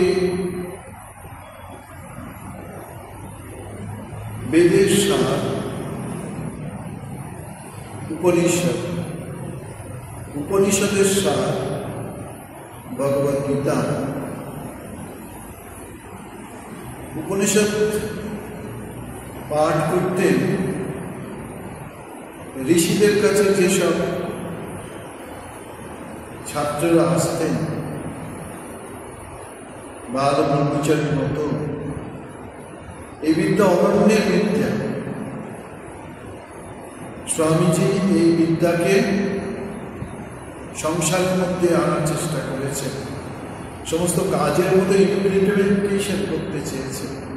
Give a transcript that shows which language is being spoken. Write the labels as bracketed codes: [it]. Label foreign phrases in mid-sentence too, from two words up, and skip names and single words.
[bn] বেদের সার উপনিষদ, উপনিষদের সার ভগবদ গীতা। উপনিষদ পাঠ করতে ঋষিদের काছে যেসব ছাত্ররা আসতেন বাল ব্রহ্মচারীর মতো, এই বিদ্যা অনন্যের বিদ্যা। স্বামীজি এই বিদ্যাকে সংসারের মধ্যে আনার চেষ্টা করেছেন, সমস্ত কাজের মধ্যে ইমপ্লিমেন্টেশন করতে চেয়েছেন।